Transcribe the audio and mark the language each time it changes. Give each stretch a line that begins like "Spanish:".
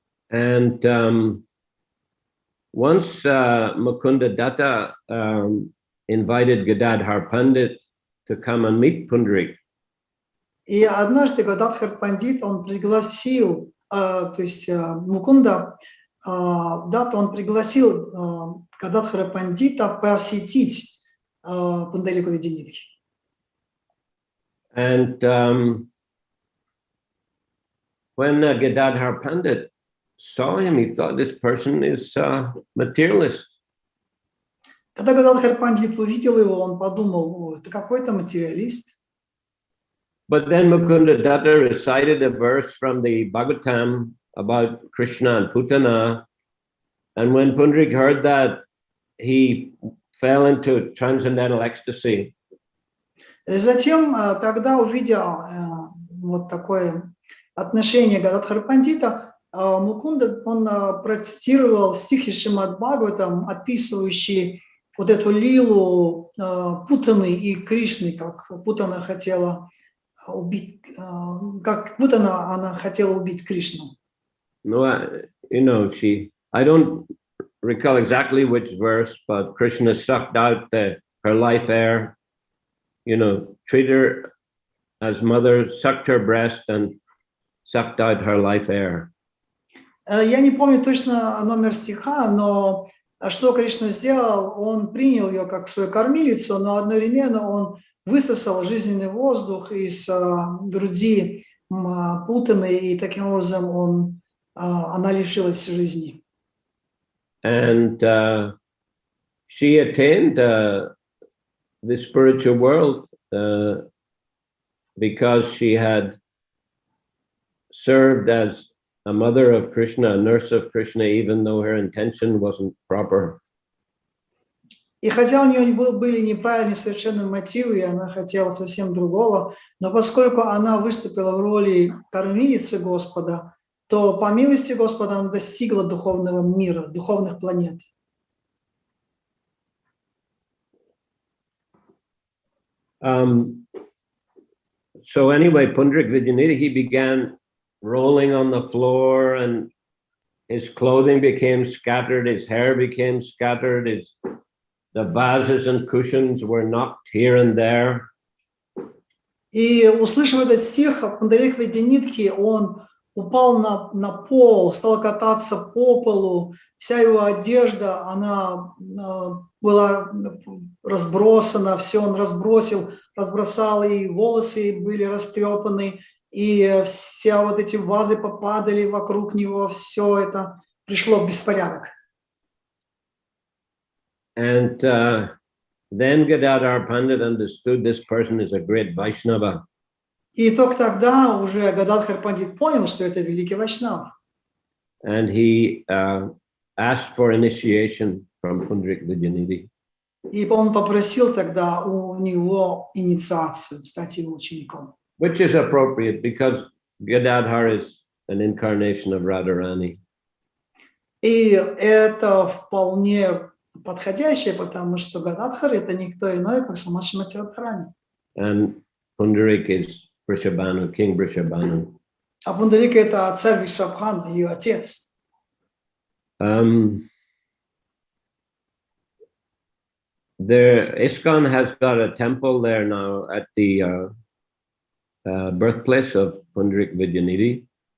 English: And once Mukunda Datta invited Gadadhar Pandit to come and meet Pundarik.
Russian: И однажды Гададхар Пандит, он пригласил, то есть Мукунда Датта, он пригласил Гададхара Пандита посетить Пундарику Видянитхи.
English: And when Gadadhar Pandit saw him, he thought this person is materialist.
Russian: Когда Гададхар Пандит увидел его, он подумал, это какой-то материалист.
English: But then Mukunda Datta recited a verse from the Bhagavatam about Krishna and Putana. And when Pundarik heard that, he fell into transcendental ecstasy.
Russian: Затем, тогда, увидя вот такое отношение Гададхара Пандита, Мукунда, он процитировал стихи Шримад Бхагаватам, описывающие вот эту лилу Путаны и Кришны, как Путана хотела убить, как Путана она хотела убить Кришну.
English: No, I don't recall exactly which verse, but Krishna sucked out her life air, treated her as mother, sucked her breast and sucked out her life air.
Russian: Я не помню точно номер стиха, но что Кришна сделал, он принял ее как свою кормилицу, но одновременно он высосал жизненный воздух из груди Путаны, и таким образом она лишилась жизни.
English: And she attained the spiritual world because she had served as a mother of Krishna, a nurse of Krishna, even though her intention wasn't proper.
Russian: И хотя у нее были неправильные совершенно мотивы, и она хотела совсем другого, но поскольку она выступила в роли кормилицы Господа, то по милости Господа она достигла духовного мира, духовных планет.
English: So anyway, Pundarik Vidyanidhi, he began rolling on the floor, and his clothing became scattered, his hair became scattered, the vases and cushions were knocked here and there.
Russian: И услышав этот стих, Пундарик Видянитхи, он упал на пол, стал кататься по полу, вся его одежда, она была разбросана, все он разбросал, и волосы были растрепаны, и все вот эти вазы попадали вокруг него, все это пришло в беспорядок.
English: And then Gadadhar Pandit understood this person is a great Vaishnava.
Russian: И только тогда уже Гададхар Пандит понял, что это великий вайшнав.
English: And he asked for initiation from Pundarik Vidyanidhi.
Russian: И он попросил тогда у него инициацию, стать его учеником.
English: Which is appropriate because Gadadhar is an incarnation of Radharani.
Russian: И это вполне подходящее, потому что Гададхар это никто иной, как сама Шримати Радхарани.
English: And Pundarik is Vrishabhanu, King Vrishabhanu.
Russian: А Пундарика это царь Вишвабхан, ее отец.
English: There, ISKCON has got a temple there now at the birthplace of Pundarik Vidyanidhi.